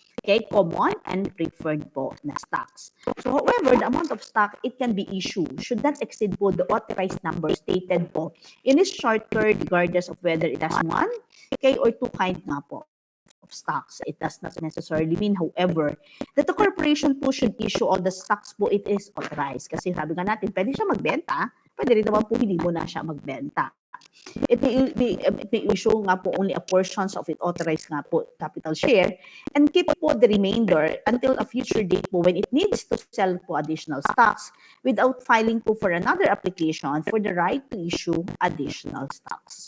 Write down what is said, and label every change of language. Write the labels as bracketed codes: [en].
[en] Common and preferred po na stocks. So however, the amount of stock it can be issued should not exceed po the authorized number stated po in its charter regardless of whether it has one, or two kind nga po of stocks. It does not necessarily mean, however, that the corporation po should issue all the stocks po it is authorized. [tl] Kasi sabi nga natin, pwede siya magbenta, pwede rin naman po hindi mo na siya magbenta. [en] It may issue nga po only a portions of it authorized nga po capital share and keep po the remainder until a future date po when it needs to sell po additional stocks without filing po for another application for the right to issue additional stocks.